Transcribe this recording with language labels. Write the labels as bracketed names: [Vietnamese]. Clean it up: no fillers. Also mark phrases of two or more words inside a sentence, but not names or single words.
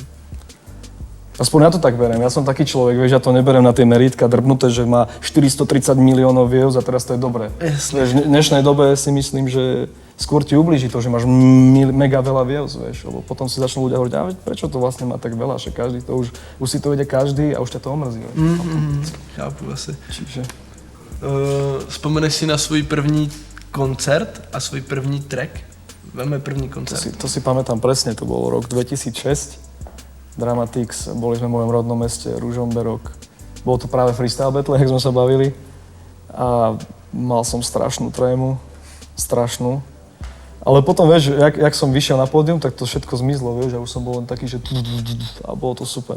[Slovak] Aspoň ja to tak beriem, ja som taký človek, vieš, ja to neberiem na tie merítka drbnuté, že má 430 miliónov views a teraz to je dobré. Vieš, v dnešnej dobe si myslím, že skôr ti ublíži to, že máš mega veľa views, vieš, lebo potom si začnú ľudia hovoriť, a prečo to vlastne má tak veľa, že každý to už si to ide každý a už ťa to omrzí. [Czech] Chápu asi. [Slovak] Čiže... [Czech] Vzpomeneš si na svůj první koncert a svůj první track? Veme první koncert. [Slovak] To si pamätám presne, to bol rok 2006. Dramatics, boli sme v mojom rodnom meste, Ružomberok. Bolo to práve [English] freestyle battle, [Slovak] jak sme sa bavili. A mal som strašnú trému, strašnú. Ale potom, vieš, jak som vyšiel na pódium, tak to všetko zmizlo, vieš, a už som bol len taký, že a bolo to super.